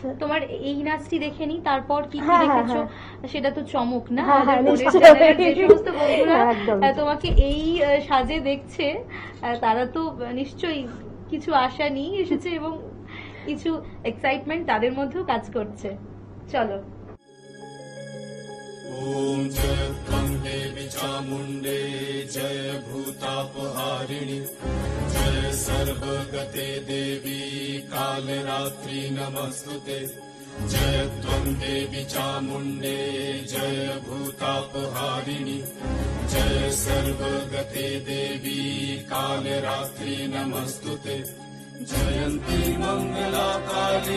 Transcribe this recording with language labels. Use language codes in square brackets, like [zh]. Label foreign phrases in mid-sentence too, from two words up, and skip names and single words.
[bn] তোমার এই নাচটি দেখে নি, তারপর কি কি রেখেছো? সেটা তো চমক না? যে সমস্ত বন্ধুরা তোমাকে এই সাজে দেখছে, তারা তো নিশ্চয়ই কিছু আশা নিয়ে এসেছে এবং কিছু এক্সাইটমেন্ট তাদের মধ্যেও কাজ করছে। চলো। [sa] ओम जयत्वं देवी चामुण्डे जय भूतापहारिणि जय सर्वगते देवी कालरात्रि नमस्तुते जय त्वं देवी चामुण्डे जय भूतापहारिणि जय सर्वगते देवी कालरात्रि नमस्तुते जयन्ती मङ्गला काली